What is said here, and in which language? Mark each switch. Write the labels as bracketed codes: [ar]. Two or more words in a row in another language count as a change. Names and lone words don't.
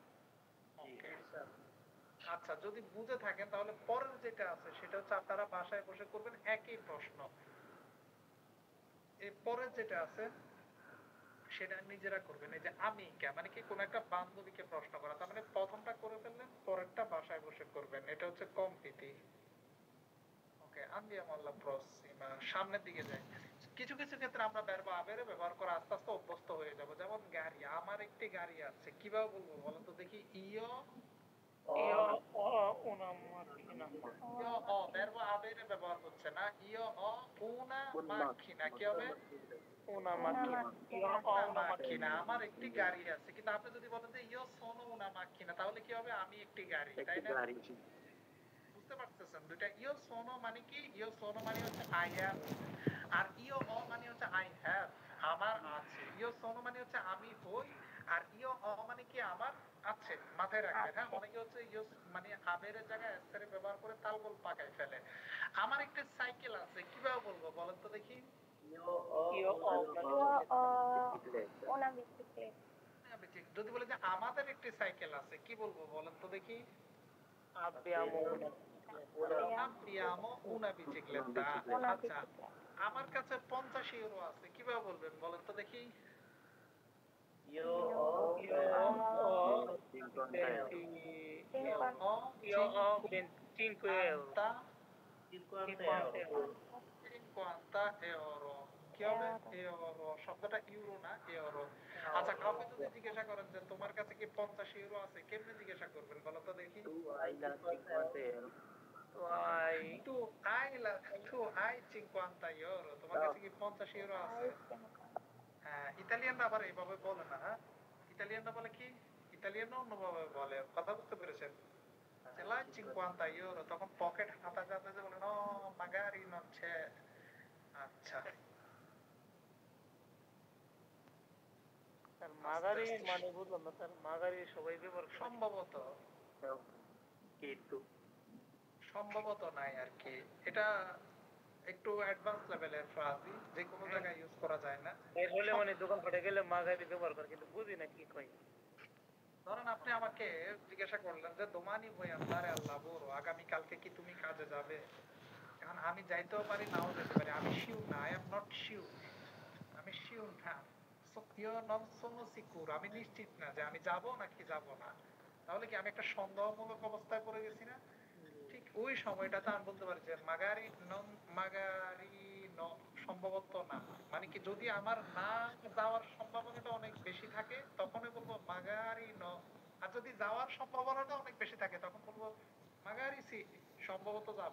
[bn] আচ্ছা যদি বুঝে থাকেন তাহলে পরের যেটা আছে সেটা হচ্ছে আপনারা বাসায় বসে করবেন একই প্রশ্ন। এই পরের যেটা আছে সেটা নিজেরা করবেন। এই যে আমি কে মানে কি কোন একটা বান্ধবীকে প্রশ্ন করা, তার মানে প্রথমটা করে ফেললেন, পরেরটা বাসায় বসে করবেন। এটা হচ্ছে কমপ্লিটি। ওকে, [it] andiamo alla prossima, [bn] সামনের দিকে যাই। কিছু কিছু ক্ষেত্রে আমরা [it] verb avere [bn] ব্যবহার করে আস্তে আস্তে অভ্যস্ত হয়ে যাব। যেমন গাড়ি, আমার একটি গাড়ি আছে, কিভাবে বলবো বলেন তো দেখি? [it] io Io ho una macchina. io ho, verb avere [bn] ব্যবহার হচ্ছে না। [it] io ho una macchina, [bn] কি হবে? [it] Una macchina. Io ho una macchina, [bn] আমার একটি গাড়ি আছে। কিন্তু আপনি যদি বলেন যে [it] io sono una macchina, [bn] তাহলে কি হবে? আমি একটি গাড়ি, তাই না? বুঝতে পারতেছেন? দুইটা [it] io sono [bn] মানে কি? [it] io sono [bn] মানে হচ্ছে [en] I am, [bn] আর [it] io ho [bn] মানে হচ্ছে [en] I have, [bn] আমার আছে। [it] io sono [bn] মানে হচ্ছে আমি হই, আর [it] io ho [bn] মানে কি? আমার আছে। মাথায় রাখবেন, হ্যাঁ? অনেকে হচ্ছে io মানে আবের জায়গায় s এর ব্যবহার করে তালগোল পাকায় ফেলে। আমার একটা সাইকেল আছে, কিভাবে বলবো বলেন তো দেখি? [it] Io ho una bicicletta. [bn] যদি বলে যে আমাদের একটি সাইকেল আছে, কি বলবো বলেন তো দেখি? [it] abbiamo una bicicletta। [bn] আচ্ছা, আমার কাছে 50 ইউরো আছে, কিভাবে বলবেন বলেন তো দেখি? [it] Io ho 25 euro. 50 euro, [bn] কি হবে? euro, শব্দটা ইউরো না, euro। আচ্ছা, কাউকে যদি জিজ্ঞাসা করেন যে তোমার কাছে কি 50 ইউরো আছে, কেমনে জিজ্ঞাসা করবেন বলো তো দেখি? [it] Tu hai tu hai 50 euro, [bn] তোমার কাছে কি 50 ইউরো আছে? হ্যাঁ, ইতালিয়ানরা আবার এইভাবে বলে না। হ্যাঁ, ইতালিয়ানরা বলে কি? ইতালিয়ানরা অন্যভাবে বলে, কথা বুঝতে পেরেছেন? [it] Ce l'hai 50 euro, [bn] তখন পকেট হাতা যাতে যে বলে [it] no magari non c'è। [bn] আচ্ছা, স্যার মাগারি মানে বুঝলাম না স্যার, মাগারি সবাই ব্যবহার করে। সম্ভবত কিন্তু সম্ভবত নাই আর কি। এটা একটু অ্যাডভান্স লেভেলের ফ্রাজি, যে কোনো জায়গায় ইউজ করা যায় না। এই হলে মানে দোকান ফাটে গেলে মাগারি ব্যবহার করে, কিন্তু বুঝি না কি কই। ধরেন আপনি আমাকে জিজ্ঞাসা করলেন যে [it] domani vai andare al lavoro, [bn] আগামী কালকে কি তুমি কাজে যাবে? এখন আমি যাইতেও পারি, নাও যেতে পারি। আমি শিওর না, [en] I am not sure. [bn] আমি শিওর না, [it] io non sono sicuro, [bn] আমি নিশ্চিত না যে আমি যাব নাকি যাব না। তাহলে কি আমি একটা সন্দেহমূলক অবস্থায় পড়ে গেছি না? ঠিক ওই সময়টাতে আমি বলতে পারি যে মাগারি সম্ভবত না। মানে কি, যদি আমার না যাওয়ার সম্ভাবনাটা অনেক বেশি থাকে তখনই বলবো [it] magari no, [bn] আর যদি যাওয়ার সম্ভাবনাটা অনেক বেশি থাকে তখন বলবো [it] magari sì, [bn] সম্ভবত যাব।